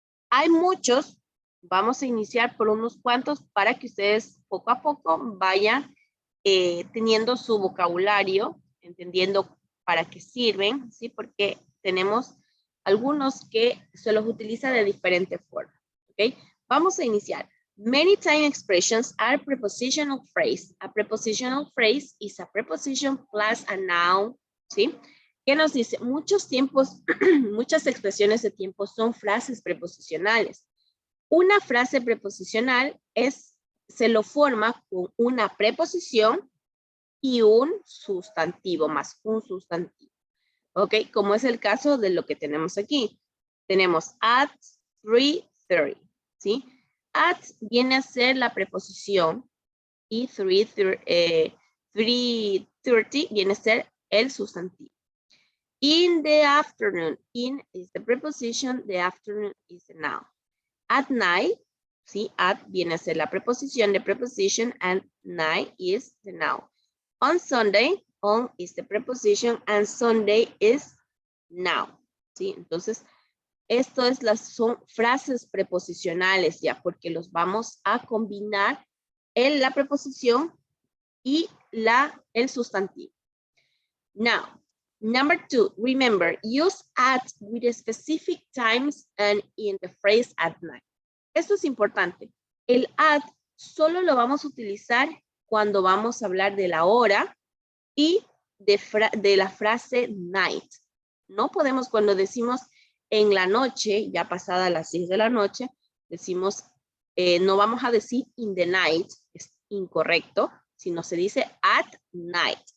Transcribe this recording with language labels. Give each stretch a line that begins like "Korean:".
Spanish: Hay muchos, vamos a iniciar por unos cuantos para que ustedes poco a poco vayan teniendo su vocabulario, entendiendo para qué sirven, ¿sí? Porque tenemos algunos que se los utiliza de diferente forma, ¿ok? Vamos a iniciar.
English: Many time expressions are prepositional phrase. A prepositional phrase is a preposition plus a noun, ¿sí?
Spanish: ¿Qué nos dice? Muchos tiempos, muchas expresiones de tiempo son frases preposicionales. Una frase preposicional se lo forma con una preposición y un sustantivo, más un sustantivo. ¿Ok? Como es el caso de lo que tenemos aquí. Tenemos at 3:30, ¿sí? At viene a ser la preposición y 3:30 viene a ser el sustantivo.
English: In the afternoon, in is the preposition, the afternoon is the noun. At night, ¿sí? At
Spanish: viene a ser la preposición,
English: the preposition, and night is the noun. On Sunday, on is the preposition, and Sunday is noun, ¿sí?
Spanish: Entonces, son frases preposicionales ya, porque los vamos a combinar en la preposición y el sustantivo.
English: Now, number 2, remember, use at with specific times and in the phrase at night.
Spanish: Esto es importante. El at solo lo vamos a utilizar cuando vamos a hablar de la hora y de la frase night. No podemos, cuando decimos en la noche, ya pasada las 6 de la noche, decimos, no vamos a decir
English: in the night,
Spanish: es incorrecto, sino se dice at night.